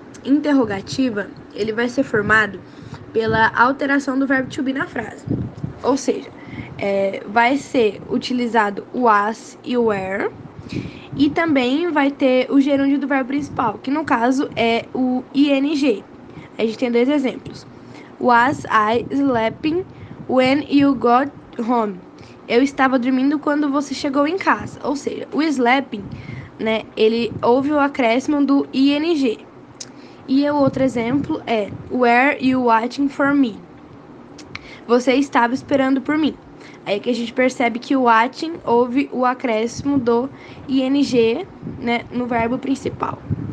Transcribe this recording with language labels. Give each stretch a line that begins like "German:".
Portuguese: interrogativa, ele vai ser formado pela alteração do verbo to be na frase. Ou seja, vai ser utilizado o as e o were, e também vai ter o gerúndio do verbo principal, que no caso é o ing. A gente tem 2 exemplos.
English: Was I sleeping when you got home?
Portuguese: Eu estava dormindo quando você chegou em casa. Ou seja, o sleeping, né, ele houve o acréscimo do ing. E o outro exemplo é
English: Were you waiting for me?
Portuguese: Você estava esperando por mim. Aí que a gente percebe que o watching houve o acréscimo do ing, né, no verbo principal.